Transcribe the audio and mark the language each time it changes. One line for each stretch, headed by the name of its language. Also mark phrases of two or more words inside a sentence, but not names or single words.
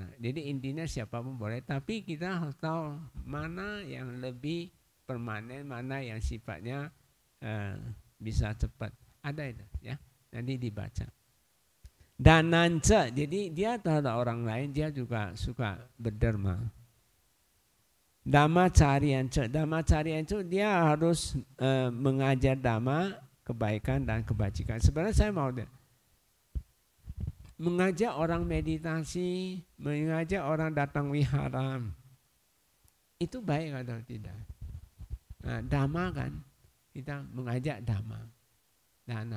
Indonesian: Jadi intinya siapapun boleh, tapi kita harus tahu mana yang lebih permanen, mana yang sifatnya bisa cepat. Ada itu ya, nanti dibaca. Dananca, jadi dia terhadap orang lain dia juga suka berderma.
Pali: Dhamma carianca, dhamma carianca
Indonesian: dia harus mengajar dhamma, kebaikan dan kebajikan. Sebenarnya saya mau mengajak orang meditasi, mengajak orang datang wihara, itu baik atau tidak? Nah, dhamma kan, kita mengajak dhamma, dhamma.